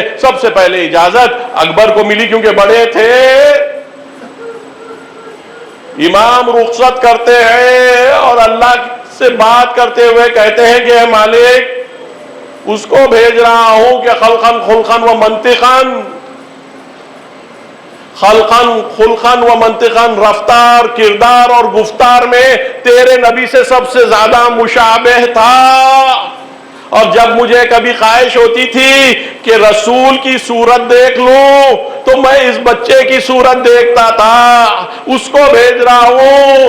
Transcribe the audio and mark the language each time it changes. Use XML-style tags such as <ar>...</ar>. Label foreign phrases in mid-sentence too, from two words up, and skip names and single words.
<ur>سب سے پہلے اجازت اکبر کو ملی کیونکہ بڑے تھے۔ امام رخصت کرتے ہیں اور اللہ سے بات کرتے ہوئے کہتے ہیں کہ اے مالک، اس کو بھیج رہا ہوں کہ</ur> <ar>خلقاً و منطقاً</ar> <ur>رفتار، کردار اور گفتار میں تیرے نبی سے سب سے زیادہ مشابہ تھا۔ اور جب مجھے کبھی خواہش ہوتی تھی کہ رسول کی صورت دیکھ لوں تو میں اس بچے کی صورت دیکھتا تھا، اس کو بھیج رہا ہوں۔</ur>